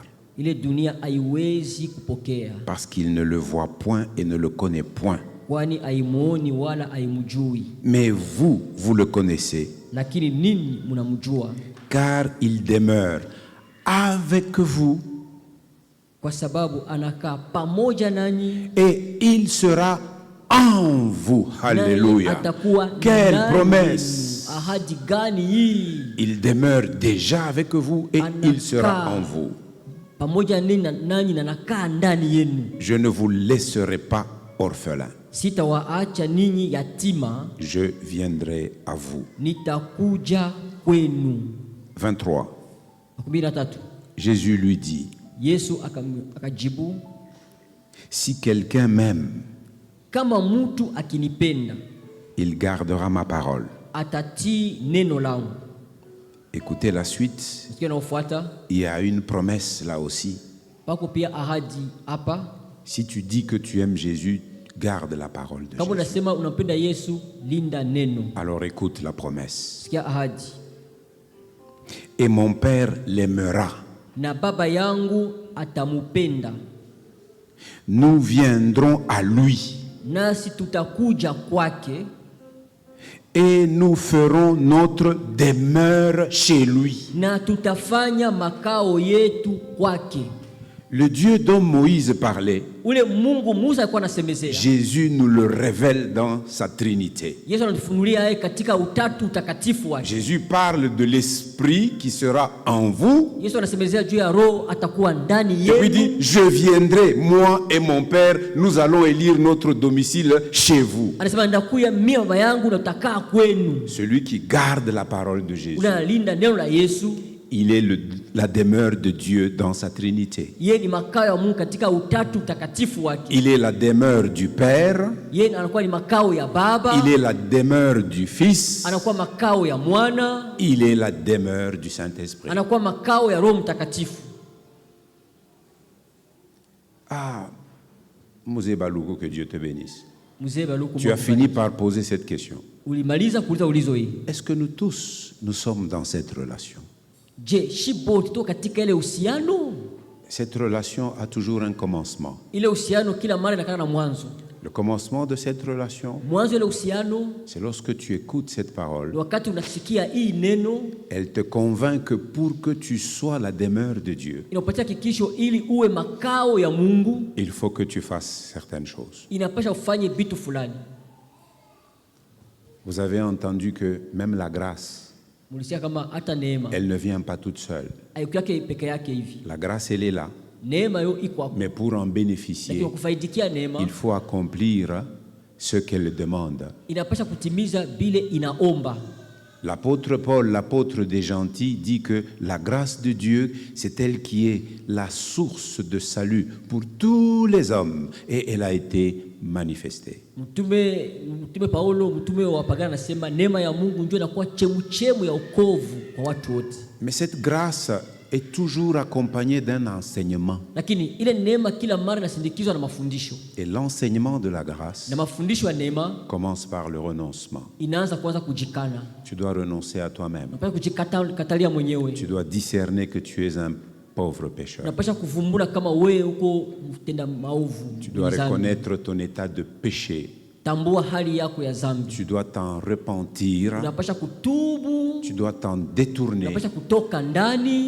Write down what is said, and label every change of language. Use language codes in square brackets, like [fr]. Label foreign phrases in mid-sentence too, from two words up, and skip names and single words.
[sw] Ile dunia haiwezi kupokea. [fr] Parce qu'il ne le voit point et ne le connaît point. [sw] Kwani haimuoni wala haimjui. [fr] Mais vous, vous le connaissez. [sw] Lakini ninyi mnamjua. [fr] Car il demeure avec vous. [sw] Kwa sababu anakaa pamoja nanyi. [fr] Et il sera en vous. Alléluia. Quelle promesse. [sw] Ahadi gani hii? [fr] Il demeure déjà avec vous et il sera en vous. [sw] Pamoja nanyi na nakaa ndani yenu. [fr] Je ne vous laisserai pas orphelin. [sw] Sitawaacha ninyi yatima. [fr] Je viendrai à vous. [sw] Nitakuja kwenu. 23. 13. [fr] Jésus lui dit, [sw] Yesu akajibu, [fr] si quelqu'un m'aime, [sw] kama mtu akinipenda, [fr] il gardera ma parole. [sw] Atatii neno langu. [fr] Écoutez la suite. Il y a une promesse là aussi. [sw] Pako pia ahadi hapa. [fr] Si tu dis que tu aimes Jésus, garde la parole de [sw] Kama Jésus. unasema unampenda Yesu, linda neno. [fr] Alors écoute la promesse. [sw] Sikia ahadi. [fr] Et mon Père l'aimera. [sw] Na baba yangu atamupenda. [fr] Nous viendrons à lui. [sw] Nasi tutakuja kwake. [fr] Et nous ferons notre demeure chez lui. [sw] Na tutafanya makao yetu kwake. [fr] Le Dieu dont Moïse parlait, [sw] Ule Mungu Musa alikuwa anasemezea. [fr] Jésus nous le révèle dans sa Trinité. [sw] Yesu anatufunulia yeye katika utatu utakatifu wake. [fr] Jésus parle de l'Esprit qui sera en vous. [sw] Yesu anasemezea juu ya Roho atakuwa ndani [fr] Et puis dit, [sw] yenu. [fr] je viendrai, moi et mon Père, nous allons élire notre domicile chez vous. [sw] Anasema ndakuya mimi baba yangu na tutakaa kwenu. [fr] Celui qui garde la parole de Jésus, [sw] Unalinda neno la Yesu. [fr] il est la demeure de Dieu dans sa Trinité. [sw] Yeye ni makao ya Mungu katika utatu utakatifu wake. [fr] Il est la demeure du Père. [sw] Yeye anakuwa ni makao ya Baba. [fr] Il est la demeure du Fils. [sw] Anakuwa makao ya Mwana. [fr] Il est la demeure du Saint-Esprit. [sw] Anakuwa makao ya Roho Mtakatifu. [fr] Ah, Mosé Balouko, que Dieu te bénisse. [sw] Mzee Baluku [fr] Tu as fini par poser cette question. [sw] ulimaliza kuuliza ulizo hii. [fr] Est-ce que nous tous, nous sommes dans cette relation? [sw] Je, shibo tuko katika ile uhusiano? [fr] Cette relation a toujours un commencement. [sw] Ile uhusiano kila mara inakana na mwanzo. [fr] Le commencement de cette relation, [sw] Mwanzo ile uhusiano [fr] c'est lorsque tu écoutes cette parole. [sw] wakati unasikia hii neno, [fr] Elle te convainc que pour que tu sois la demeure de Dieu, [sw] inapatia hakikisho ili uwe makao ya Mungu, [fr] il faut que tu fasses certaines choses. [sw] inapasha ufanye vitu fulani. [fr] Vous avez entendu que même la grâce, [sw] Mulisikia kama hata neema [fr] elle ne vient pas toute seule. [sw] haikuwake peke yake hivi. [fr] La grâce, elle est là. [sw] Neema yo iko hapo. [fr] Mais pour en [sw] Lakini [fr] bénéficier, [sw] kufaidikia neema [fr] il faut accomplir ce qu'elle demande. [sw] inapasha kutimiza bile inaomba. [fr] L'apôtre Paul, l'apôtre des gentils, dit que la grâce de Dieu, c'est elle qui est la source de salut pour tous les hommes. Et elle a été manifestée. [sw] Mtume Paulo, mtume wa wapagani, anasema neema ya Mungu ndio inakuwa chemuchemu ya wokovu kwa watu wote. [fr] Mais cette grâce est toujours accompagnée d'un enseignement. [sw] Lakini ile neema kila mara inasindikizwa na mafundisho. [fr] Et l'enseignement de la grâce [sw] Na mafundisho ya neema [fr] commence par le renoncement. [sw] inaanza kwanza kujikana. [fr] Tu dois renoncer à toi-même. [sw] Unapaswa kujikatalia mwenyewe. [fr] Tu dois discerner que tu es un pauvre pécheur. [sw] Unapaswa kuvumbura kama wewe uko mtenda maovu. [fr] Tu dois reconnaître ton état de péché. [sw] Tambua hali yako ya dhambi. [fr] Tu dois t'en repentir. [sw] Unapaswa kutubu. [fr] Tu dois t'en détourner [sw] Unapaswa kutoka ndani